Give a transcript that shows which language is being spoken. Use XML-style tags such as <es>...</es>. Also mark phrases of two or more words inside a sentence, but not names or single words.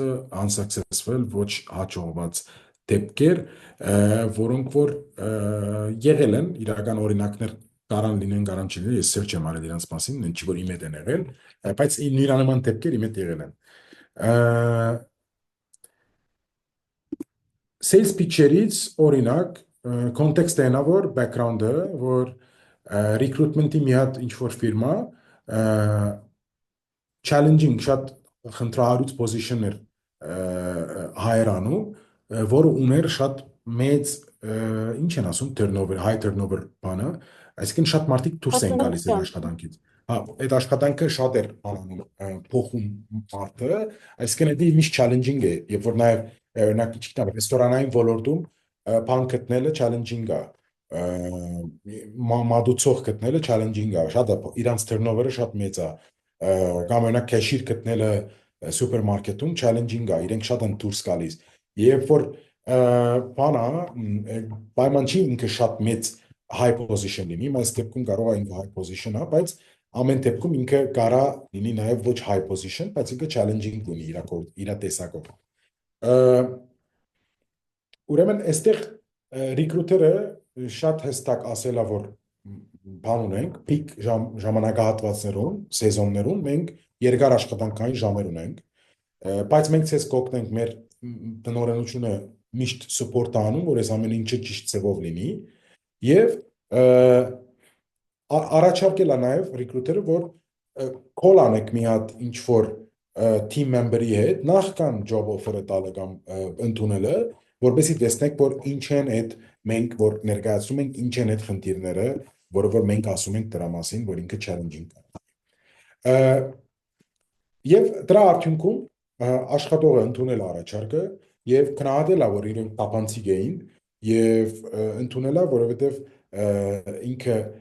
<hy>unsuccessful, ոչ հաջողված դեպքեր, որոնք որ եղել են, իրական օրինակներ կարան լինեն, կարան չլինեն, ես search եմ արել իրանց մասին, ինչի որ իմ հետ են եղել, բայց նույնանման դեպքեր իմ հետ եղել են։</hy> <en>Sales pitch-</en> <hy>երից օրինակ context-ը հենա որ background-ը, որ recruitment-ի մի հատ ինչ-որ ֆիրմա challenging շատ խնդրահարույց position-ներ հայրանում, որը ուներ շատ մեծ ինչ են ասում turnover,</hy> <en>high turnover</en> <hy>բանը, այսինքն շատ մարդիկ դուրս են գալիս այդ աշխատանքից։ Հա, այդ աշխատանքը շատ էր փոխում մարդը, այսինքն դա միշտ challenging է, երբ որ նաև օրինակ չգիտեմ, ռեստորանային ոլորտում բան գտնելը challenging է, մատուցող գտնելը challenging է, շատ իրանց turnover-ը շատ մեծ է, կամ օրինակ cashier գտնելը սուպերմարկետում challenging է, իրենք շատ են դուրս գալիս։ Երբ որ բանա պայման չի ինքը շատ մեծ</hy> <en>high position</en> <hy>լինի, այս դեպքում կարող է ինքը</hy> <en>high position-</en> <hy>ա, բայց ամեն դեպքում ինքը կարա լինի նաև ոչ</hy> <en>high position,</en> <hy>բայց ինքը challenging լինի իր տեսակով։ Ուրեմն այստեղ recruiter-ը շատ հստակ ասելա, որ բան ունենք, peak ժամանակահատվածներում, սեզոններում մենք երկար աշխատանքային ժամեր ունենք, բայց մենք ցես կօգնենք մեր տնօրենությունը միշտ support անում, որ այս ամեն ինչը ճիշտ ձևով լինի եւ առաջարկել է նաև recruiter-ը, որ call անեք մի հատ ինչ որ</hy> <en>team member-</en> <hy>ի հետ նախքան</hy> <en>job offer-</en> <hy>ը տալը կամ ընդունելը, որովհետեւ տեսնեք, որ ինչ են այդ մենք որ ներկայացնում ենք, ինչ են այդ խնդիրները, որը որ մենք ասում ենք դրա մասին, որ ինքը challenging է։ Եվ դրա արդյունքում աշխատողը ընդունել առաջարկը եւ քննադատել է, որ իրենք տապանցիկ էին եւ ընդունել է, որովհետեւ ինքը</hy>